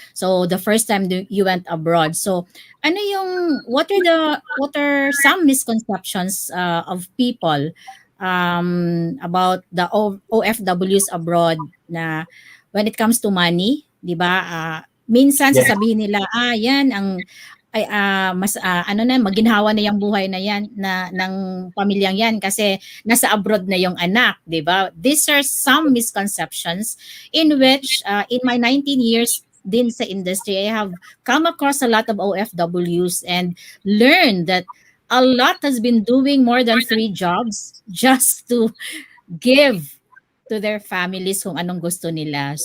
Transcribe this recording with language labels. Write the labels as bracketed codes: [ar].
[en] So the first time you went abroad. So what are some misconceptions of people about the OFWs abroad [tl] na [en] when it comes to money, [tl] 'di ba? Minsan [en] Yes. [tl] sasabihin nila, yan ang ay mas maginhawa na yung buhay na yan na ng pamilyang yan kasi nasa abroad na yung anak, 'di ba? [en] These are some misconceptions in which in my 19 years din sa industry, I have come across a lot of OFWs and learned that a lot has been doing more than 3 jobs just to give to their families [tl] kung anong gusto nila.